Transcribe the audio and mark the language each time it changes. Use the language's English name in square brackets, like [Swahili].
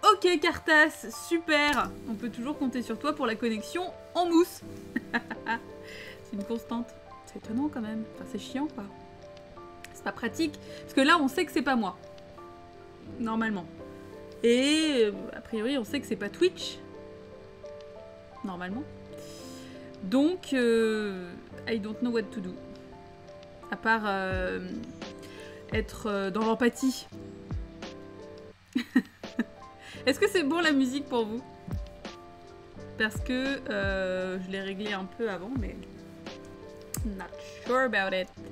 [French] Ok, Cartas, super. On peut toujours compter sur toi pour la connexion en mousse. C'est une constante. C'est étonnant quand même. Enfin, c'est chiant, quoi. C'est pas pratique. Parce que là, on sait que c'est pas moi. Normalement. Et a priori, on sait que c'est pas Twitch. Normalement. [English] Donc, I don't know what to do. [French] À part être dans l'empathie. Est-ce que c'est bon la musique pour vous? Parce que je l'ai réglé un peu avant, mais [English] not sure about it.